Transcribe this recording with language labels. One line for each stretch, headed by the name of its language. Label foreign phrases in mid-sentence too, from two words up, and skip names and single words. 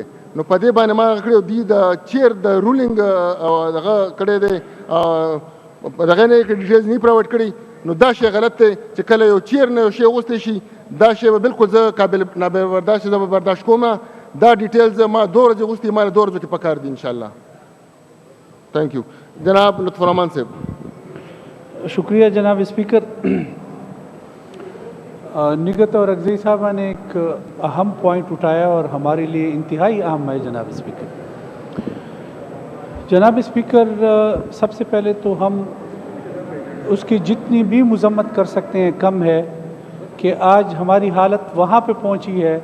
Pashto: نو په دې باندې ما کړی دی د چیر د رولینګ دغه کړی دی دغه نه ډیټیلز نه پرووایډ کړي نو دا شی غلط دی چې کله یو چیر نه یو شی اغوستی شي دا شی به بالکل زه قابل نابرداشت زه به برداشت کوم. دا ډیټیلز ما 2 ورځې اغوستي ما 2 ورځو کې پکار دي انشاءالله.
English: thank you
Urdu: جناب لطف الرحمان صاحب. شکریہ جناب اسپیکر. نگت اور اگزئی صاحبہ نے ایک اہم پوائنٹ اٹھایا اور ہمارے لیے انتہائی اہم ہے جناب اسپیکر. جناب اسپیکر، سب سے پہلے تو ہم اس کی جتنی بھی مذمت کر سکتے ہیں کم ہے کہ آج ہماری حالت وہاں پہ پہنچی ہے.